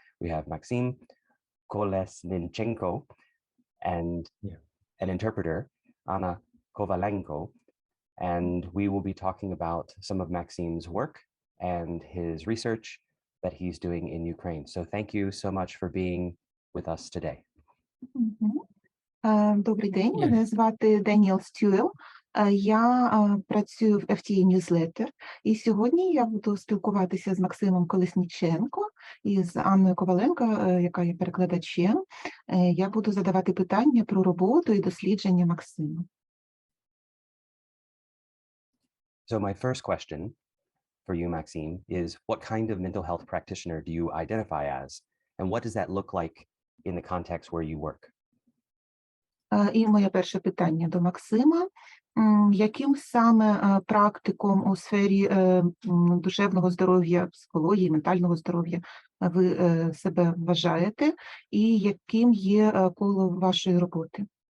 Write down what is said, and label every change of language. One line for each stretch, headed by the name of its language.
English: We have Maxim Kolesnichenko and an interpreter, Anna Kovalenko, and we will be talking about some of Maxim's work and his research that he's doing in Ukraine. So thank you so much for being with us today.
Ukrainian: Добрий день, мене звати Деніел Стюел. Я працюю в FTA Newsletter, і сьогодні я буду спілкуватися з Максимом Колесніченко і з Анною Коваленко, яка є перекладачем. Я буду задавати питання про роботу і дослідження Максима.
English: So my first question for you, Maxim, is what kind of mental health practitioner do you identify as? And what does that look like in the context where you work?
Ukrainian: І моє перше питання до Максима. Яким саме практиком у сфері душевного здоров'я, психології, ментального здоров'я ви себе вважаєте? І яким є коло вашої роботи?